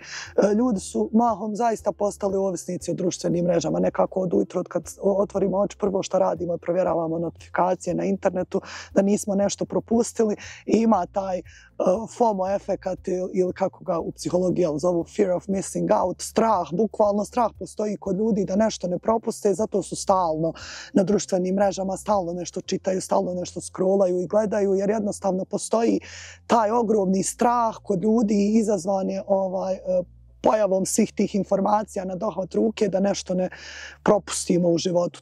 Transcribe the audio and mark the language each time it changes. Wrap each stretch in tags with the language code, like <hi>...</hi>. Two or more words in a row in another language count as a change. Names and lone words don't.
<bs>Ljudi su mahom zaista postali ovisnici o društvenim mrežama. Nekako od ujutro kad otvorimo oči, prvo što radimo je provjeravamo notifikacije na internetu, da nismo nešto propustili i ima taj FOMO efekat ili kako ga u psihologiji zovu</bs> <en>fear of missing out,</en> <bs>strah, bukvalno strah postoji kod ljudi da nešto ne propuste, zato su stalno na društvenim mrežama, stalno nešto čitaju, stalno nešto scrollaju i gledaju, jer jednostavno postoji taj ogromni strah kod ljudi izazvan je pojavom svih tih informacija na dohvat ruke da nešto ne propustimo u životu.</bs>